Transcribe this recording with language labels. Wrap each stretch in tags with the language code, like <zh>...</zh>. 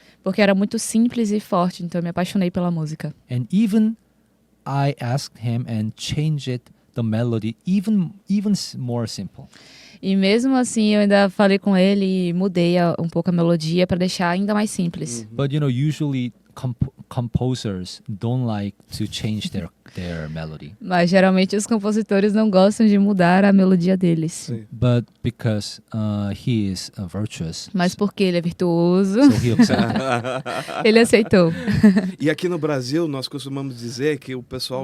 <pt>Porque era muito simples e forte, então eu me apaixonei pela música.</pt> <en>And even I asked him and changed it, the melody even more simple.</en> <pt>E mesmo assim, eu ainda falei com ele e mudei um pouco a melodia para deixar ainda mais simples.</pt> <en>But usually composers don't like to change their melody.</en> <pt>Mas geralmente os compositores não gostam de mudar a melodia deles. Sim.</pt> <en>But because he is virtuous,</en> <pt>Mas porque ele é virtuoso,</pt> <en>so he accepted.</en> <pt>ele aceitou. E aqui no Brasil, nós costumamos dizer que o pessoal</pt>